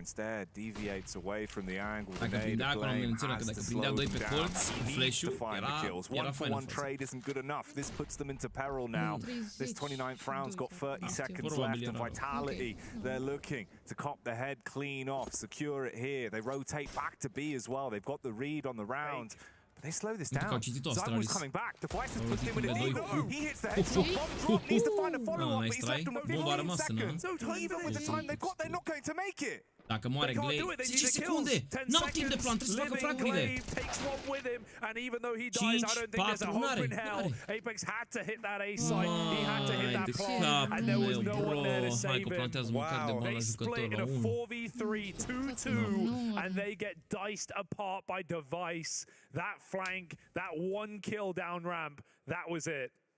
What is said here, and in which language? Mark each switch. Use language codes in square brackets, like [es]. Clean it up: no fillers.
[en] Instead, deviates away from the angle. [ro] Dacă prindea acolo, am menționat că dacă prindea doi pe colț, cu flash-ul, era faină [en] One trade isn't good enough. This puts them into peril now. This 29th round's got 30 seconds left, and Vitality, they're looking to cop the head clean off, secure it here. They rotate back to B as well. They've got the read on the round. They slow this down. Zywo's coming back. Device has put him with it. Oh, he hits the headshot. Bomb drop. Needs to find a follow-up, but he's left him with 15 seconds. Even with the time they've got, they're not going to make it. [ro] Dacă moare Glaive, 10 secunde! N-au timp de plan, trebuie să facă fragurile! 5, 4, n-are! [en] Apex had to hit that A site. He had to hit that plant, and there was no one there to save him. They split in a 4v3, 2-2, and they get diced apart by Device. That flank, that one kill down ramp, that was it.